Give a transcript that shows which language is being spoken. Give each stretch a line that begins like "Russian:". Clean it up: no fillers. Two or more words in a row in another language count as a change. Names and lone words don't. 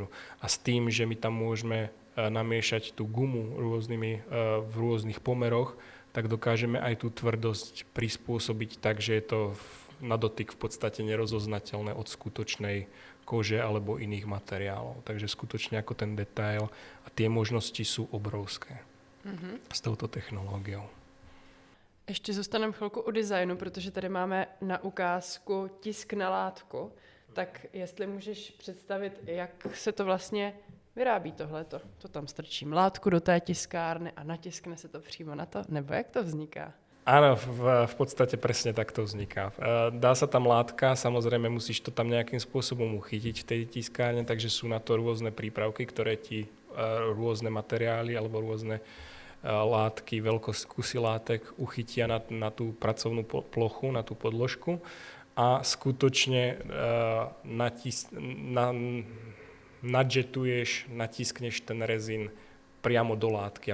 Slovak: A s tým, že my tam môžeme namiešať tú gumu v rôznych pomeroch, tak dokážeme aj tú tvrdosť prispôsobiť tak, že je to na dotyk v podstate nerozoznateľné od skutočnej kože alebo iných materiálov. Takže skutočne ako ten detail a tie možnosti sú obrovské s touto technológiou.
Czech: Ještě zůstaneme chvilku u designu, protože tady máme na ukázku tisk na látku. Tak jestli můžeš představit, jak se to vlastně vyrábí tohleto. To tam strčím látku do té tiskárny a natiskne se to přímo na to? Nebo jak to vzniká?
Slovak: Áno, v podstate presne takto vzniká. Dá sa tam látka, samozrejme musíš to tam nejakým spôsobom uchytiť v tej tiskárne, takže sú na to rôzne prípravky, ktoré ti rôzne materiály alebo rôzne látky, veľkosť látek uchytia na tú pracovnú plochu, na tú podložku a skutočne nadžetuješ, natiskneš ten rezín priamo do látky.